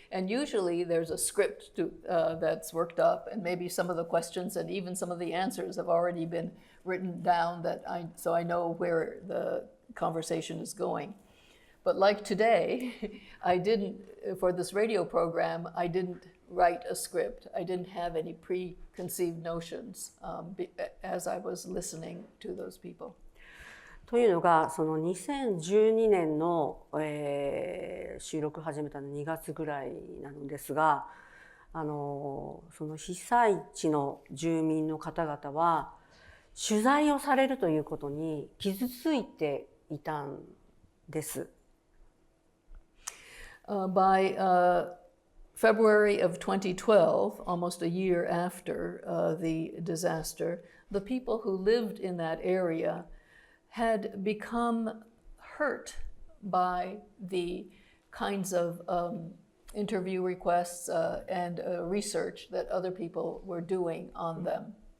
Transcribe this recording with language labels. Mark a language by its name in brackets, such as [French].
[English] And usually there's a script that's worked up, and maybe some of the questions and even some of the answers have already been written down so I know where the conversation is going. But like today, for this radio program, I didn't write a script. I didn't have any preconceived notions as I was listening to those people. [Japanese] というのが、その2012年の、収録始めたの2月ぐらいなのですが、その被災地の住民の方々は取材をされるということに傷ついていたんです。 [English] By February of 2012, almost a year after the disaster, the people who lived in that area had become hurt by the kinds of interview requests and research that other people were doing on them.